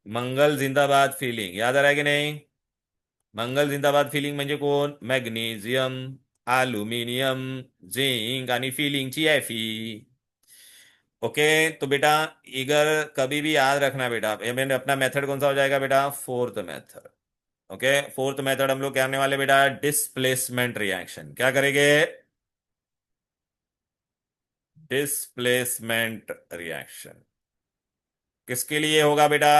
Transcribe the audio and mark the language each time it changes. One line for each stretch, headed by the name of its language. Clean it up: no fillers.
Hindi: मंगल जिंदाबाद फीलिंग, याद आ रहा है कि नहीं?
Marathi: मंगल जिंदाबाद फीलिंग म्हणजे कोण? मॅग्नेशियम, अल्युमिनियम, झिंक आणि फिलिंगची Fe.
English: Okay.
Hindi: तो बेटा इधर कभी भी याद रखना बेटा, ये मैंने अपना मेथड कौन सा हो जाएगा बेटा? Fourth method. Okay, fourth method हम लोग क्या करने वाले बेटा? Displacement reaction. क्या करेंगे? Displacement reaction. किसके लिए होगा बेटा?